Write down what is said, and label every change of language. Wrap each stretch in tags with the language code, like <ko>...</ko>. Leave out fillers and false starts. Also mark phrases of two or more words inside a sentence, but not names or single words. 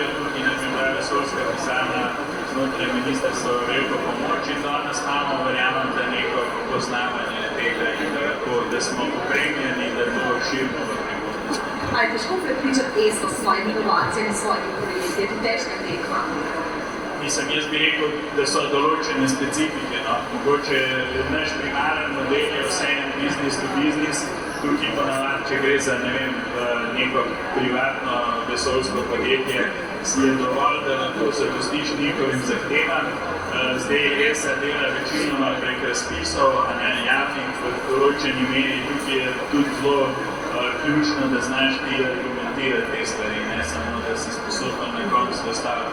<sl>Tukaj nam je bila vesoljska pisarna znotraj ministrstva veliko pomoč in danes imamo, verjamem, da neko poznavanje tega in da smo opremljeni, da to širimo v prihodnosti. A je težko prepričati ESO s svojimi inovacijami, s svojimi projekti? Je to težka tekma? Mislim, jaz bi rekel, da so določene specifike. Mogoče naš primaren model je vseeno</sl> <en>business to business.</en> <sl>Tukaj ponavadi, če gre za neko privatno vesoljsko podjetje, je dovolj, da lahko zadostiš njihovim zahtevam. Zdaj ESA dela večinoma prek razpisov, javnih v določeni meri. Tukaj je tudi zelo ključno, da znaš ti argumentirati te stvari, ne samo, da si sposoben na koncu dostaviti.</sl>